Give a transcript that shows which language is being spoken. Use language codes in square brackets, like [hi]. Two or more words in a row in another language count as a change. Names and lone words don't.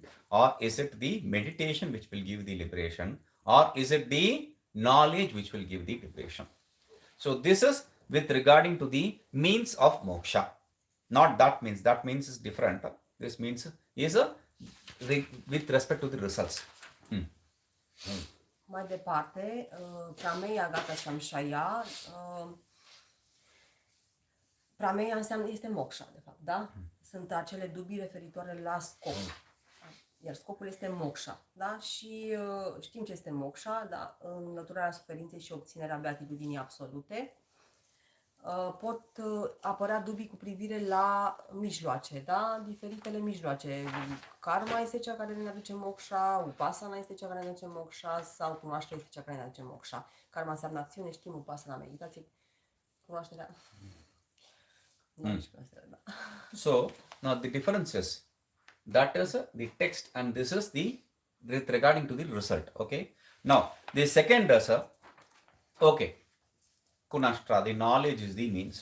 [en] Or is it the meditation which will give the liberation? Or is it the knowledge which will give the liberation? So this is with regarding to the means of moksha. Not that means. That means is different. This means is with respect to the results. [ro] Mai departe, [sa] प्रमेय गत संशय, [ro] Prameya înseamnă, este moksha, de fapt, da? Sunt acele dubii referitoare la scop. Iar scopul este moksha, da? Și știm ce este moksha, da? Înlăturarea suferinței și obținerea beatitudinii absolute. Pot apărea dubii cu privire la mijloace, da? Diferitele mijloace. Karma este cea care ne aduce moksha, upasana este cea care ne aduce moksha sau cunoașterea este cea care ne aduce moksha. Karma înseamnă acțiune, știm, upasana, meditație, cunoașterea. [en] So, now the difference is, that is the text and this is the with regarding to the result. Okay. Now, the second is, okay, Kunashtra, the knowledge is the means.